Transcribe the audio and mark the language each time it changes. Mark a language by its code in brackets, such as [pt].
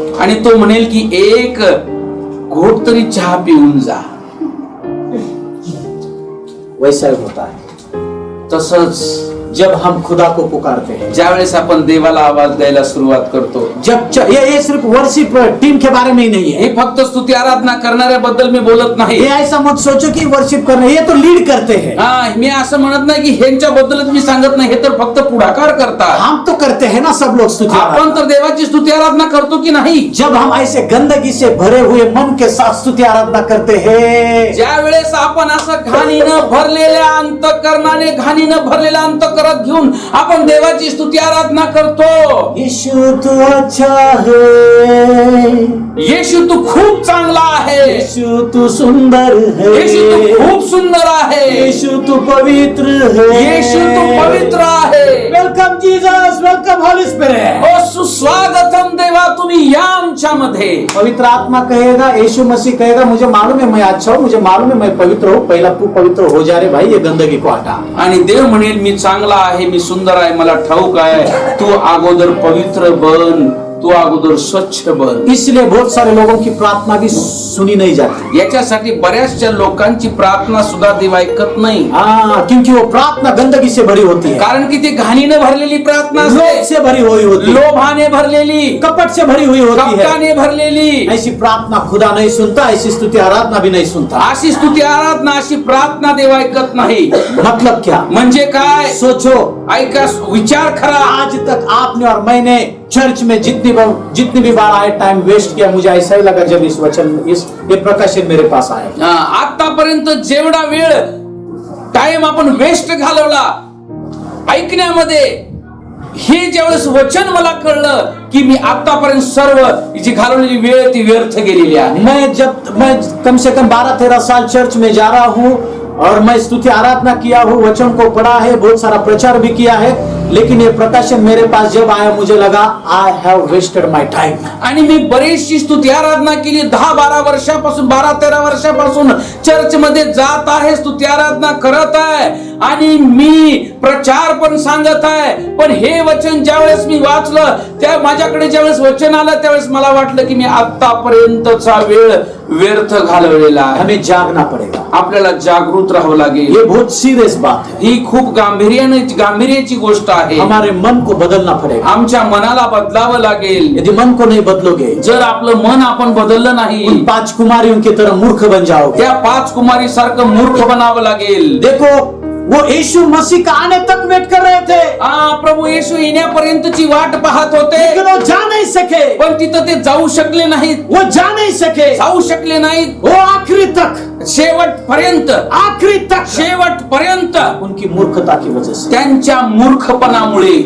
[mr] आणि तो म्हणेल की एक घोट तरी चहा पिऊन जा. [hi] वैसा ही होता है [mr] तसंच [hi] जब हम खुदा को पुकारते हैं. [mr] ज्या वेळेस आपण देवाला आवाज द्यायला सुरुवात करतो, [hi] ये सिर्फ वर्शिप टीम के बारे में ही नहीं है. [mr] हे फक्त स्तुती आराधना करणाऱ्याबद्दल मी बोलत नाही. [hi] ये ऐसा मत सोचो कि वर्शिप करने, ये तो लीड करते हैं. [mr] हा, मी असं म्हणत नाही की ह्यांच्याबद्दलच मी सांगत नाही, हे तर फक्त पुढाकार करतात. [hi] हम तो करते हैं ना सब लोग स्तुति [mr] आपण आराधना. तर देवाची स्तुती आराधना करतो की नाही? [hi] जब हम ऐसे गंदगी से भरे हुए मन के साथ स्तुति आराधना करते हैं, [mr] ज्या वेळेस आपण असं घाणीनं भरलेल्या अंतःकरणाने घाणीनं भरलेल्या अंतःकरणात घेऊन आपण देवाची स्तुती आराधना करतो. [hi] यीशु तू अच्छा है, [mr] येशू तू खूप चांगला आहे, [hi] यीशु तू सुंदर है, [mr] येशू तू खूप सुंदर आहे, [hi] यीशु तू पवित्र है, [mr] येशू तू पवित्र आहे. [en] Welcome Jesus, welcome holy spirit. [mr] ओ सुस्वागतम देवा, तुम्ही या आमच्यामध्ये. [hi] पवित्र आत्मा कहेगा, यीशु मसीह कहेगा मुझे मालूम है मैं अच्छा हूँ, मुझे मालूम है मैं पवित्र हूँ, पहला तू पवित्र हो जा रे भाई, ये गंदगी को हटा. [mr] आणि देव म्हणेल मी चांगला आहे, मी सुंदर आहे, मला ठाऊक आहे, तू अगोदर पवित्र बन, तू अगोदर स्वच्छ बन. [hi] इसलिए बहुत सारे लोगों की प्रार्थना भी सुनी नहीं जाती. [mr] याच्यासाठी बऱ्याचशा लोकांची प्रार्थना सुद्धा देव ऐकत नाही, [hi] हाँ, क्योंकि वो प्रार्थना गंदगी से भरी होती है, [mr] कारण की ती घाणीने भरलेली प्रार्थना [hi] लोभ [mr] असते, [hi] से भरी हुई होती है, [mr] लोभाने भरलेली, [hi] कपट से भरी हुई होती है. [mr] कपटाने भरलेली. [hi] ऐसी प्रार्थना खुदा नहीं सुनता, ऐसी स्तुति आराधना भी नहीं सुनता. [mr] अशी स्तुती आराधना, अशी प्रार्थना देव ऐकत नाही. [hi] मतलब क्या? [mr] म्हणजे काय? [hi] सोचो, [mr] ऐका, विचार खरा. [hi] आज तक आपने और मैंने चर्च में जितनी भी बार आए टाइम वेस्ट किया, मुझे ऐसा ही लगा जब इस वचन ये प्रकाशन मेरे पास आया. [mr] आतापर्यंत जेवढा वेळ टाइम आपण वेस्ट घालवला ऐकण्यामध्ये, हे ज्यावेळेस वचन मला कळलं की मी आतापर्यंत सर्व जी घालवलेली वेळ ती व्यर्थ गेलेली आहे. [hi] मैं कम से कम 12-13 साल चर्च में जा रहा हूँ और मैं स्तुति आराधना किया हूँ, वचन को पढ़ा है, बहुत सारा प्रचार भी किया है, लेकिन ये प्रकाशन मेरे पास जब आया मुझे लगा [en] I have wasted my time. [mr] आणि मी बरीचशी स्तुती आराधना केली, 10-12 वर्षापासून, 12-13 वर्षापासून चर्च मध्ये जात आहे, स्तुती आराधना करत आहे आणि मी प्रचार पण सांगत आहे. पण हे वचन ज्यावेळेस मी वाचलं, त्या माझ्याकडे ज्यावेळेस वचन आलं, त्यावेळेस मला वाटलं की मी आतापर्यंतचा वेळ व्यर्थ घालवलेला आहे. [hi] हमें जागना पड़ेगा, [mr] आपल्याला जागृत राहावं लागेल. [hi] ये बहुत सीरियस बात है. [mr] ही खूप गांभीर्याची गोष्ट आहे. [hi] हमारे मन को बदलना पड़ेगा. [mr] आमच्या मनाला बदलावं लागेल. [hi] यदि मन को नहीं बदलोगे, [mr] जर आपलं मन आपण बदललं नाही, [hi] उन 5 कुमारियों की तरह मूर्ख बन जाओगे. [mr] त्या 5 कुमारी सारखं मूर्ख बनावं लागेल. [hi] देखो, वो यीशु मसीह का आने तक वेट कर रहे थे, [mr] प्रभू येशू येण्यापर्यंतची वाट पाहत होते, [hi] लेकिन वो जा नहीं सके. [mr] पण तिथं ते जाऊ शकले नाहीत, [hi] वो जा नहीं सके, [mr] जाऊ शकले नाहीत. [hi] वो आखिरी तक, [mr] शेवटपर्यंत, [hi] आखिरी तक, [mr] शेवटपर्यंत [hi] उनकी मूर्खता की वजह से, [mr] त्यांच्या मूर्खपणामुळे,